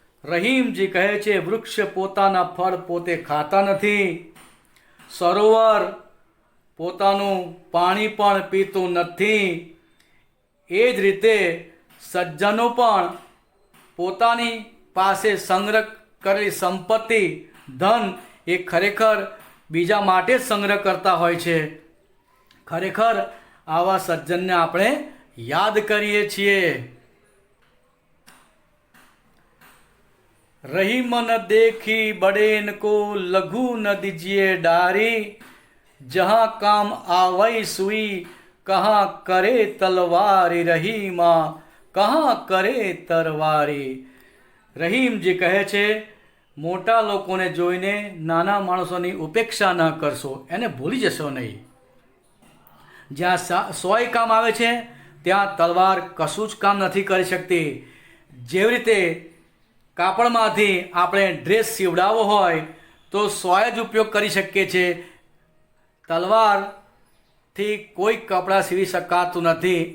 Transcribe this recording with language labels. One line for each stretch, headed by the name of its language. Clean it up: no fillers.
Gujarati: રહીમજી કહે છે, વૃક્ષ પોતાના ફળ પોતે ખાતા નથી, સરોવર પોતાનું પાણી પણ પીતું નથી, એ જ રીતે સજ્જનો પણ પોતાની પાસે સંગ્રહ કરેલી સંપત્તિ ધન એ ખરેખર બીજા માટે જ સંગ્રહ કરતા હોય છે. ખરેખર આવા સજ્જનને આપણે યાદ કરીએ છીએ.
Hindi: रही मन देखी बड़ेन को लघु न दीजिए डारी, जहाँ काम आवई सुई कहाँ करे तलवारी, रही माँ कहाँ करे તરવારી.
Gujarati: રહીમજી કહે છે, મોટા લોકોને જોઈને નાના માણસોની ઉપેક્ષા ન કરશો, એને ભૂલી જશો નહીં. જ્યાં સોય કામ આવે છે ત્યાં તલવાર કશું જ કામ નથી કરી શકતી. જેવી રીતે કાપડમાંથી આપણે ડ્રેસ સીવડાવવો હોય તો સોય જ ઉપયોગ કરી શકીએ છીએ, તલવારથી કોઈ કપડાં સીવી શકાતું નથી.